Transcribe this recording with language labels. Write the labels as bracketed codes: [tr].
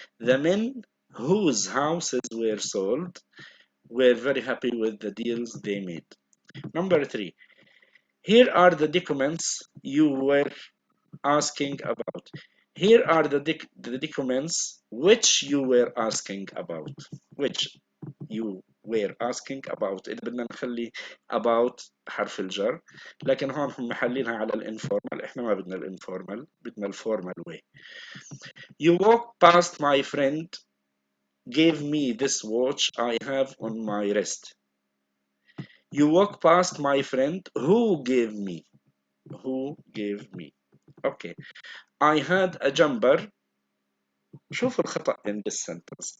[en] The men whose houses were sold were very happy with the deals they made. Number 3. Here are the documents you were asking about. Here are the documents which you were asking about. Which you were asking about. [ar] إذا بدنا نخلي about حرف الجر، لكن هون هم محلينها على الانفورمال، احنا ما بدنا الانفورمال، بدنا الفورمال way. [en] You walk past my friend gave me this watch I have on my wrist. You walk past my friend who gave me. Who gave me. Okay. I had a jumper. [ar] شوف الخطأ [en] in this sentence.